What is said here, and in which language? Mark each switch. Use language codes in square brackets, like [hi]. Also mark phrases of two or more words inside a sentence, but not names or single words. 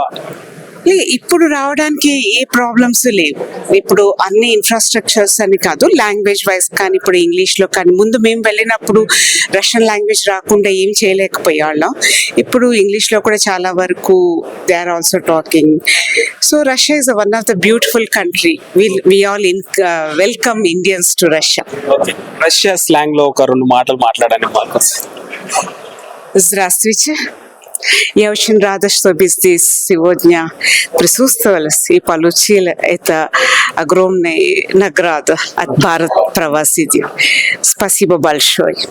[te] ఇప్పుడు రావడానికి ఏ ప్రాబ్లమ్స్ లేవు. ఇప్పుడు అన్ని ఇన్ఫ్రాస్ట్రక్చర్స్ అని కాదు, [en] language wise [te] కానీ ఇప్పుడు ఇంగ్లీష్లో కానీ, ముందు మేము వెళ్ళినప్పుడు [en] Russian language [te] రాకుండా ఏం చేయలేకపోయేవాళ్ళం. ఇప్పుడు ఇంగ్లీష్లో కూడా చాలా వరకు [en] they are also talking. So Russia is one of the beautiful country. We all welcome Indians to Russia. [te] రష్యా స్లాంగ్ లో ఒక రెండు మాటలు మాట్లాడడానికి [ru] Здравствуйте. Я очень рада, что вы здесь сегодня присутствовали и получили эту огромную награду от Bharat Pravasidi. Спасибо большое.